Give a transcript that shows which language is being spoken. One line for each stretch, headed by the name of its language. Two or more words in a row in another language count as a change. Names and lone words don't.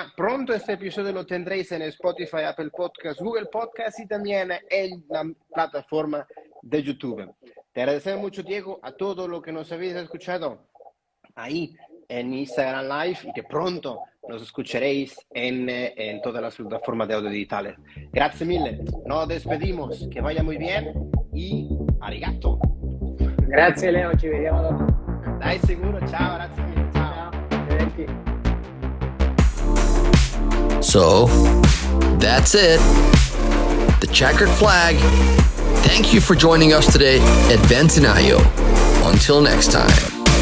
Spanish: Pronto este episodio lo tendréis en Spotify, Apple Podcasts, Google Podcasts y también en la plataforma de YouTube. Te agradecemos mucho, Diego, a todo lo que nos habéis escuchado ahí en Instagram Live, y que pronto nos escucharéis en todas las plataformas de audio digitales. Gracias mille, nos despedimos, que vaya muy bien y arigato.
Italian: Grazie, Leo, ci vediamo dopo. Dai sicuro, ciao, grazie mille, ciao.
English: So, that's it. The checkered flag. Thank you for joining us today at Benzinayo. Until next time.